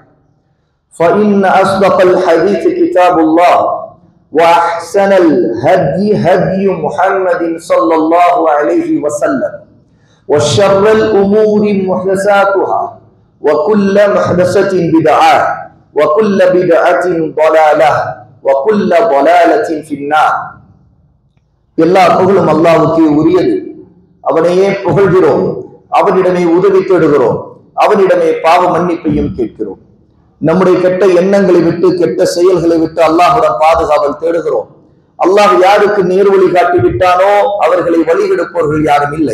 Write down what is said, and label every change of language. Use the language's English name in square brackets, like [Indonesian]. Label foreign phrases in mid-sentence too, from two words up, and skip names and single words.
[Arabic] فإن أصدق الحديث كتاب الله وأحسن الهدي هدي محمد صلى الله عليه وسلم وشر الأمور محدثاتها وكل محدثة بدعة وكل بدعة ضلالة وكل ضلالة في النار [Tamil] எல்லா புகழும் அல்லாஹ்வுக்கே உரியது. அவனையே புகழ்கிறோம், அவனிடமே உதவி தேடுகிறோம், அவனிடமே பாவ மன்னிப்பையும் கேட்கிறோம். நம்முடைய கெட்ட எண்ணங்களை விட்டு கெட்ட செயல்களை விட்டு அல்லாஹ்வுடன் பாதுகாவல் தேடுகிறோம். அல்லாஹ் யாருக்கு நேர்வழி காட்டி விட்டானோ அவர்களை வழிகெடுப்பவர்கள் யாரும் இல்லை.